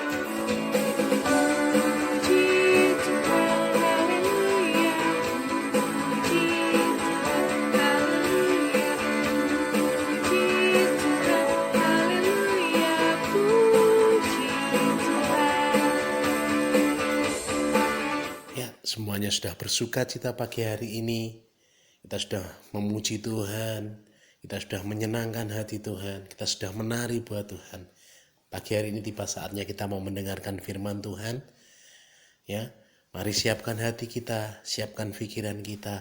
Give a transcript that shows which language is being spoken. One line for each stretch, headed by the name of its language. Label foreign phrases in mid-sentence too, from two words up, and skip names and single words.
Indonesian: Puji Tuhan, haleluya, puji Tuhan, haleluya, puji Tuhan, haleluya, puji Tuhan. Ya, semuanya sudah bersuka cita pagi hari ini. Kita sudah memuji Tuhan, kita sudah menyenangkan hati Tuhan, kita sudah menari buat Tuhan. Pagi hari ini tiba saatnya kita mau mendengarkan firman Tuhan. Ya, mari siapkan hati kita, siapkan pikiran kita.